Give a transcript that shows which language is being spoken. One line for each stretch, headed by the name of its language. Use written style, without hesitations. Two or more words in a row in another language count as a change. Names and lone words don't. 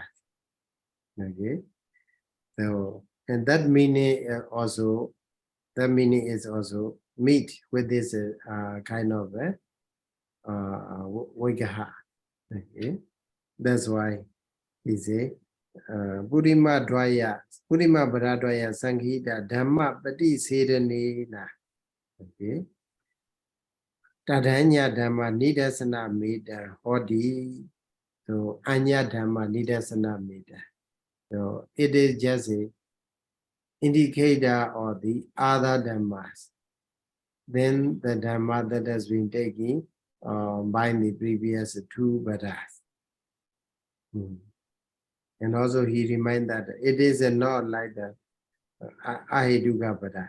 English: Okay. So and that meaning is also meet with this kind of Vigaha. Okay. That's why he say
Pali: Purima Bharadvaya Sanghita Dhamma Pati Sedanena.
English: Okay.
Pali: Tadanya Dhamma Nidasana Meda Hodi. So Anya Dhamma Nidasana Meda.
English: So it is just a indicator of the other Dhammas. Then the Dhamma that has been taken by the previous two Vadas. And also he reminds that it is not like the Ahetuka Pada.